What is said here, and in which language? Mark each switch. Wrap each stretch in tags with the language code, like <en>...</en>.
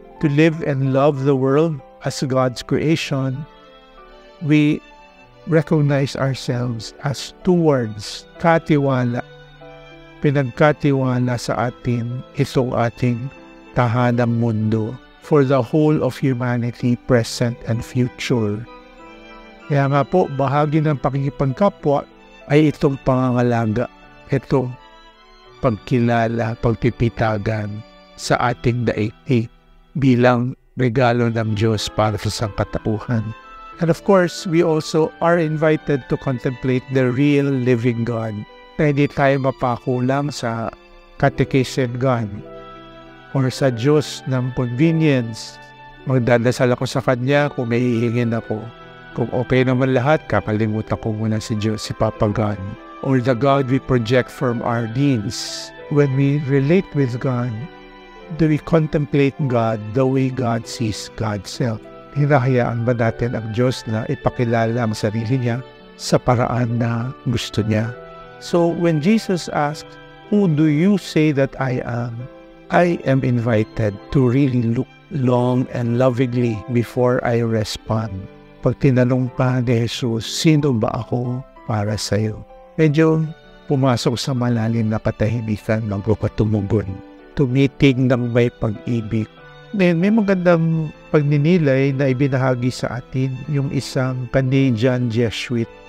<en>To live and love the world as God's creation, we recognize ourselves as stewards,</en> <tl>katiwala, pinagkatiwala sa atin itong ating tahanang mundo</tl> <en>for the whole of humanity, present and future.</en> <tl>Kaya nga po, bahagi ng pakikipagkapwa ay itong pangangalaga, itong pagkilala, pagpipitagan sa ating daigdig bilang regalo ng Diyos para sa sangkatauhan.</tl> <en>And of course, we also are invited to contemplate the real living God,</en> <tl>na hindi tayo mapakulang sa catechism God or sa Diyos ng convenience. Magdadasal ako sa Kanya kung may hihingin ako. Kung okay naman lahat, kakalimutan ko muna si Diyos, si Papa God.</tl> <en>Or the God we project from our needs. When we relate with God, do we contemplate God the way God sees God's self?</en> <tl>Hinahayaan ba natin ang Diyos na ipakilala ang sarili niya sa paraan na gusto niya?</tl> <en>So when Jesus asked, "Who do you say that I am?" I am invited to really look long and lovingly before I respond.</en> <tl>Pag tinanong pa ni Jesus, sino ba ako para sa iyo? Medyo pumasok sa malalim na katahimikan bago ka tumugon. Tumitig ng may pag-ibig. Then, may magandang pagninilay na ibinahagi sa atin yung isang Canadian Jesuit.</tl>